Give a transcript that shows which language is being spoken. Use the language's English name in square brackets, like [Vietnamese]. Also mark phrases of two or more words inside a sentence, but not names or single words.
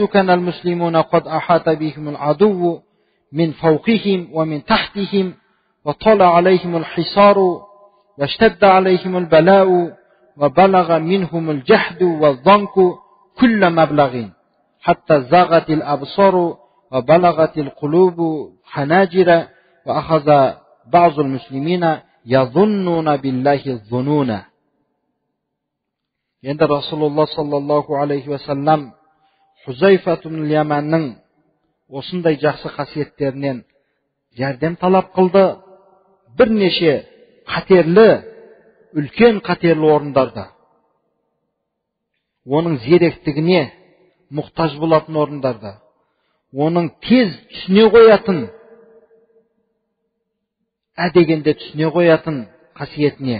[Arabic] كان المسلمون قد أحاط بهم العدو من فوقهم ومن تحتهم وطال عليهم الحصار واشتد عليهم البلاء وبلغ منهم الجهد والضنك كل مبلغ حتى زاغت الأبصار وبلغت القلوب حناجر وأخذ بعض المسلمين يظنون بالله الظنون. [Kazakh] Енді [Arabic] رسول الله صلى الله عليه وسلم [Kazakh] Хузайфа ибн Яманның осындай жақсы қасиеттерінен жәрдем талап қылды. Бірнеше қатерлі, үлкен қатерлі орындарда, оның зеректігіне мұқтаж болатын орындарда, оның тез түсіне қоятын, әдегенде түсіне қоятын қасиетіне.